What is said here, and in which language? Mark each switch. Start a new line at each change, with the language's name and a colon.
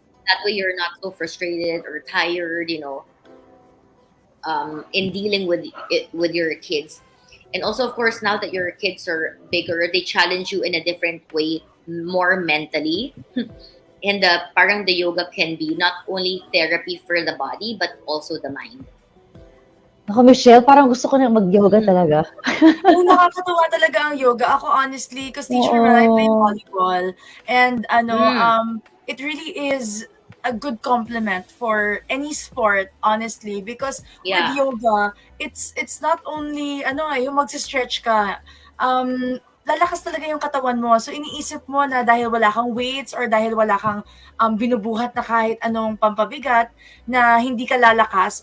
English: That way you're not so frustrated or tired, in dealing with your kids. And also, of course, now that your kids are bigger, they challenge you in a different way, more mentally. And parang the yoga can be not only therapy for the body, but also the mind.
Filipino: Ako, Michelle, parang gusto ko na mag-yoga talaga. Nakakatuwa talaga ang yoga.
English: Ako, honestly, because Teacher Mel, I play volleyball. And, it really is a good complement for any sport, honestly, because Yeah. with yoga, it's not only
Filipino: yung magsi-stretch ka. Lalakas talaga yung katawan mo. So iniisip mo na dahil wala kang weights or dahil wala kang binubuhat na kahit anong pampabigat na hindi ka lalakas.